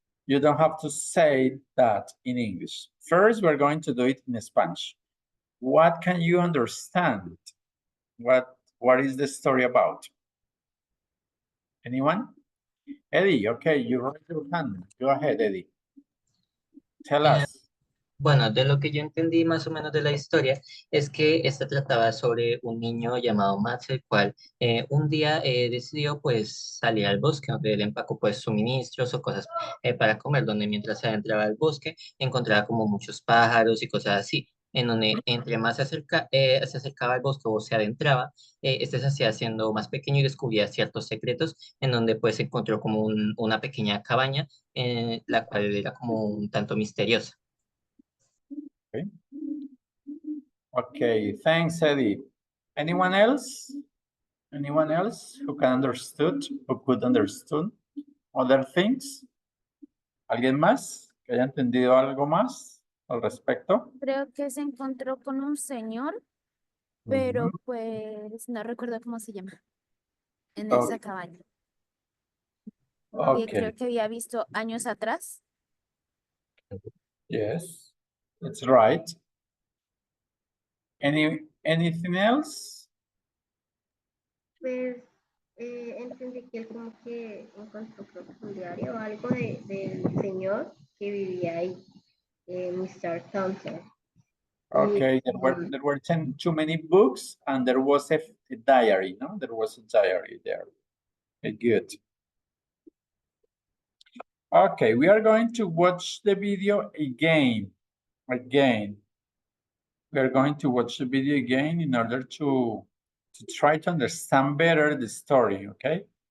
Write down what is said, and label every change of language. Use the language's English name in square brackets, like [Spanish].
[English] You don't have to say that in English. First, we're going to do it in Spanish. What can you understand? What is the story about? Anyone? Eddie, okay, you raise your hand. Go ahead, Eddie. Tell Eh, us. [Spanish] Bueno, de lo que yo entendí más o menos de la historia es que esta trataba sobre un niño llamado Max, el cual un día decidió pues salir al bosque, donde él empacó pues suministros o cosas para comer, donde mientras se adentraba al bosque encontraba como muchos pájaros y cosas así, en donde entre más se acercaba al bosque o se adentraba, este se hacía siendo más pequeño y descubría ciertos secretos, en donde pues encontró como una pequeña cabaña, la cual era como un tanto misteriosa. [English] Okay. Okay, thanks, Eddie. Anyone else? Anyone else who could understood other things? [Spanish] ¿Alguien más que haya entendido algo más al respecto? Creo que se encontró con un señor, pero pues no recuerdo cómo se llama, en [English] Oh, [Spanish] esa cabaña. Que [English] okay, [Spanish] creo que había visto años atrás. [English] yes, that's right. Anything else? [Spanish] Pues entendí que él como que encontró creo que un diario o algo del señor que vivía ahí, Mr. [English] Thompson. Okay, there were too many books and there was a diary, no? There was a diary there. Okay, good. Okay, we are going to watch the video again. We are going to watch the video again in order to try to understand better the story, okay?